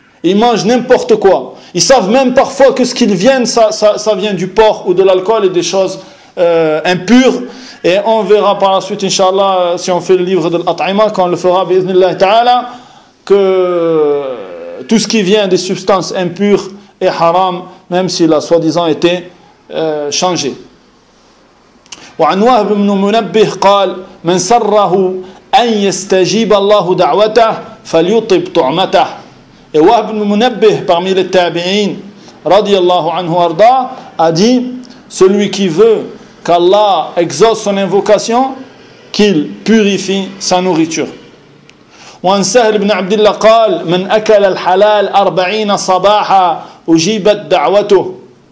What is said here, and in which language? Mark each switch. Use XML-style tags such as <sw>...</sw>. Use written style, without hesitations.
<fr>Ils mangent n'importe quoi. Ils savent même parfois que ce qu'ils viennent, ça vient du porc ou de l'alcool et des choses impures. Et on verra par la suite, inshallah, si on fait le livre de l'at'ima, quand on le fera,</fr> <ar>bi'idhnillah ta'ala,</ar> <fr>que tout ce qui vient des substances impures est haram, même s'il a soi-disant été changé.</fr> <ar>وعن وهب بن منبه قال من سره أن يستجيب الله دعوته فليطب طعمته.</ar> <fr>Et وهب بن منبه parmi les tabi'in</fr> <ar>رضي الله عنه وارضاه</ar> <fr>a dit celui qui veut qu'Allah exauce son invocation qu'il purifie sa nourriture.</fr> <ar>وعن سهل بن عبد الله قال من أكل الحلال 40 صباحا أجيبت دعوته.</ar>